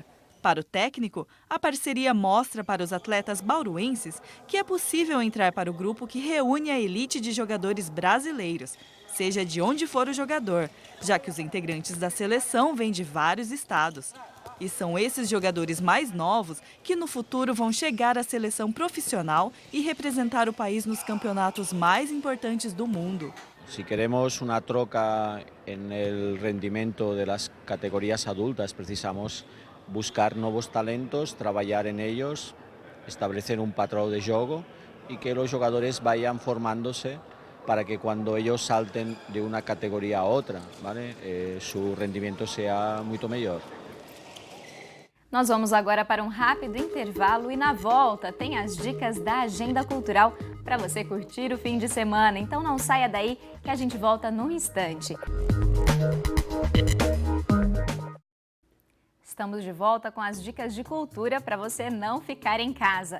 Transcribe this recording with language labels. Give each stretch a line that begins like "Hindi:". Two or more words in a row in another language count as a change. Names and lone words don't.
Portuguese: Para o técnico, a parceria mostra para os atletas bauruenses que é possível entrar para o grupo que reúne a elite de jogadores brasileiros, seja de onde for o jogador, já que os integrantes da seleção vêm de vários estados. E são esses jogadores mais novos que no futuro vão chegar à seleção profissional e representar o país nos campeonatos mais importantes do mundo.
Spanish: Si queremos una troca en el rendimiento de las categorías adultas,
Portuguese: precisamos buscar novos talentos, trabalhar
Spanish: en ellos, establecer un patrón de juego y que los jugadores vayan formándose para que cuando ellos salten de una categoría a otra, ¿vale? Su rendimiento sea mucho mejor.
Portuguese: Nós vamos agora para um rápido intervalo e na volta tem as dicas da agenda cultural para você curtir o fim de semana. Então não saia daí que a gente volta num instante. Estamos de volta com as dicas de cultura para você não ficar em casa.